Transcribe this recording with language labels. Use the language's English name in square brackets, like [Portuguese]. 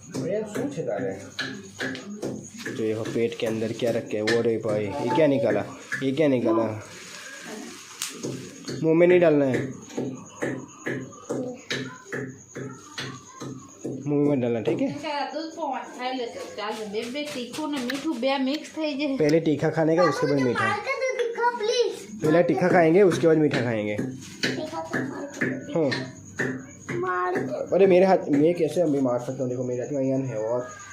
[Hindi] यार सोच तारे तो ये पेट के अंदर क्या रखे है वो रे भाई, ये क्या निकाला? ये क्या निकाला? मुंह में नहीं डालना है, मुंह में डालना, ठीक है? [Gujarati] दूध पोवाट खाई लेते ચાલ બે તીખું ને મીઠું બે મિક્સ થઈ જાય [Hindi] पहले तीखा खाने का, उसके बाद मीठा। पहले तीखा खाएंगे, उसके बाद मीठा खाएंगे। हाँ, अरे मेरे हाथ मैं कैसे अभी मार सकता हूँ? देखो मेरे हाथ में अयन है और